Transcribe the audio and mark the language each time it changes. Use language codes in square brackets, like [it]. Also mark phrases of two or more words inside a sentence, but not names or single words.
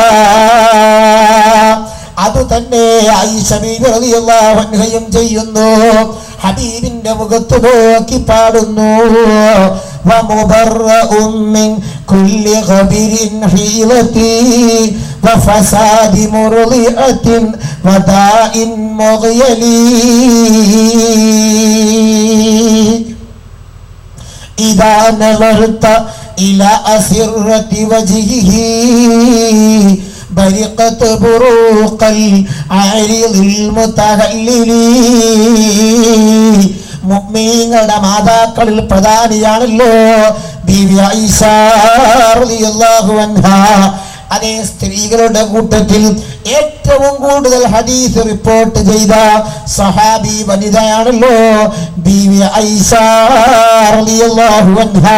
[ml] അതുതന്നെ ആയിഷ ബീവി [ar] رضي الله عنها [ml] ചെയ്യുന്നു. ഹബീബിന്റെ മുഖത്ത് നോക്കി പാടുന്നു, [ar] ومبرأ من كل غبر حيضة وفساد مرضعة وداء مغيل. إذا نظرت إلى أسرة وجهه برقت بروق العرض المتهلل. [ml] മുഅ്മിനീങ്ങളുടെ മാതാക്കളിൽ പ്രധാനിയാണല്ലോ ബീവി ആയിഷ [ar] رضي الله عنها. [ml] അതേ സ്ത്രീകളുടെ കൂട്ടത്തിൽ ഏറ്റവും കൂടുതൽ ഹദീസ് റിപ്പോർട്ട് ചെയ്ത സഹാബി വനിതയാണല്ലോ ബീവി ആയിഷ [ar] رضي الله عنها.